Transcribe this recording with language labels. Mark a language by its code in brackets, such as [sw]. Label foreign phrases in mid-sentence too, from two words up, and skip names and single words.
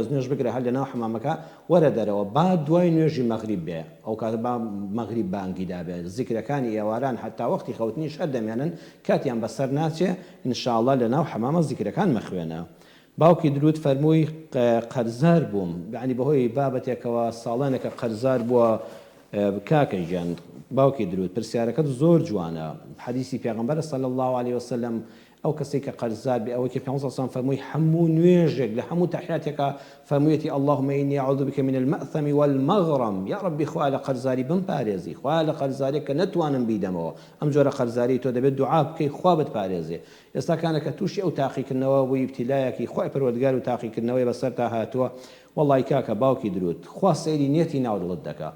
[ckb] دەستنوێژ بگرە هەر لەناو حەمامەکە وەرە دەرەوە با دوای نوێژی مەغریب بێ ئەو کاتە با مەغریب بانگیدا بێ زیکرەکانی ئێواران هەتا وەختی خەوتنیش هەر دەمێنن کاتیان بەسەر ناچێ ئینشاءالله لەناو حەمامە زیکرەکان مەخوێنە باوکی درود فەرمووی قەرزار بووم یعنی بەهۆی بابەتێکەوە ساڵانێکە قەرزار بووە کاکە گیان باوکی درود پرسیارەکەت زۆر جوانە حەدیثی پێغەمبەر [ar] صلی الله علیه وسلم [ckb] ئەو کەسێک کە قەرزار بێ ئەوەی کە پێغەمبەر صلی فەرمووی هەموو نوێژێک لە هەموو تەحیاتێکە فەرموویەتی [ar] اللهم إني أعوذ بك من المأثم والمغرم [ckb] یا ربی خوا لە قەرزاری بمپارێزی، خوا لە قەرزارێک کە نەتوانم بیدەمەوە. ئەم جۆرە قەرزاری تۆ دەبێت دوعا بکەی خوا بتپارێزێ. ئێستا کانەکە تووشی ئەو تاقیکردنەوە بووی ابتیلایەکی خوای پەروەردگار و تاقیکردنەوەی بەسەر تا هاتووە. وەڵی کاکە باوکی درود خوا سەیری نێتی ناو دڵت دەکا.